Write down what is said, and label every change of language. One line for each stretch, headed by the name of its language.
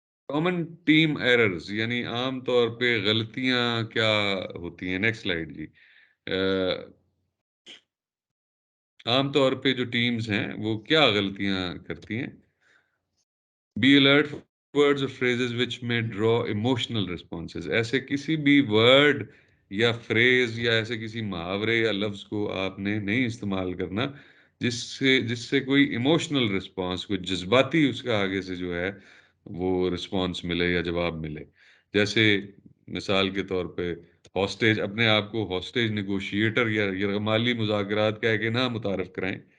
Urdu: Common team errors یعنی عام طور پہ غلطیاں کیا ہوتی ہیں. نیکسٹ سلائیڈ جی. عام طور پہ جو ٹیمز ہیں وہ کیا غلطیاں کرتی ہیں. Be alert
English: words or phrases which may draw emotional responses.
Urdu: ایسے کسی بھی ورڈ یا فریز یا ایسے کسی محاورے یا لفظ کو آپ نے نہیں استعمال کرنا جس سے کوئی ایموشنل رسپانس، کوئی جذباتی اس کا آگے سے جو ہے وہ رسپانس ملے یا جواب ملے. جیسے مثال کے طور پہ ہاسٹیج، اپنے آپ کو ہاسٹیج نیگوشیٹر یا یرغمالی مذاکرات کہہ کے نہ متعارف کرائیں.